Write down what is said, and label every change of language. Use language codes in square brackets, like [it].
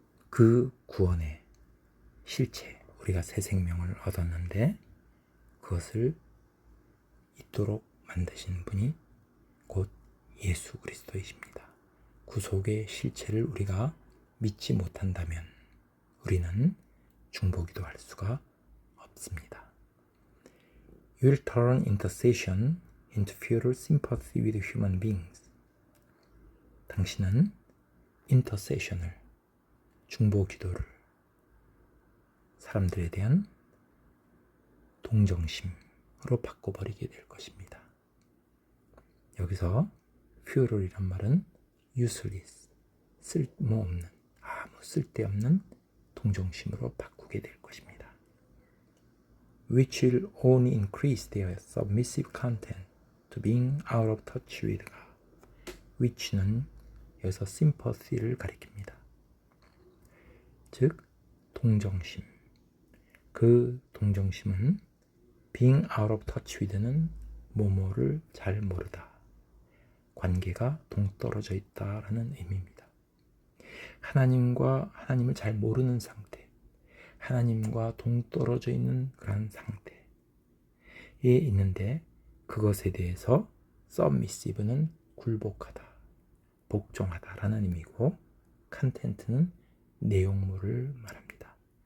[ko] 그 구원의 실체, 우리가 새 생명을 얻었는데 그것을 있도록 만드신 분이 곧 예수 그리스도이십니다. 구속의 실체를 우리가 믿지 못한다면 우리는 중보기도 할 수가 없습니다. [en] You will turn intercession into futile sympathy with human beings. [ko] 당신은 intercession을, 중보기도를 사람들에 대한 동정심으로 바꿔버리게 될 것입니다. 여기서 futile이란 말은 useless, 쓸모없는, 아무 쓸데없는 동정심으로 바꾸게 될 것입니다. [en] Which will only increase their submissive content to being out of touch with God. [ko] Which는 여기서 sympathy를 가리킵니다. 즉, 동정심. 그 동정심은 [en] being out of touch with [ko] 는 뭐뭐를 잘 모르다. 관계가 동떨어져 있다라는 의미입니다. 하나님을 잘 모르는 상태, 하나님과 동떨어져 있는 그런 상태에 있는데 그것에 대해서 submissive는 굴복하다, 복종하다라는 의미고 content는 내용물을 말합니다.